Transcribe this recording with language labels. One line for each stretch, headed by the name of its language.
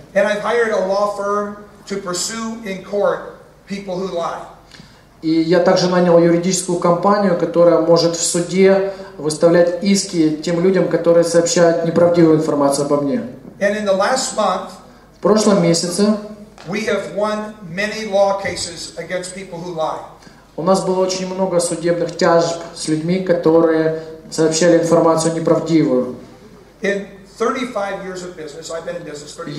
English: And I've hired a law firm to pursue in court people who lie.
Russian: И я также нанял юридическую компанию, которая может в суде выставлять иски тем людям, которые сообщают неправдивую информацию обо мне.
English: And in the last month,
Russian: в прошлом месяце
English: we have won many law cases against people who lie.
Russian: У нас было очень много судебных тяжб с людьми, которые сообщали информацию неправдивую.
English: In 35 years of business, I've been in business 35 years.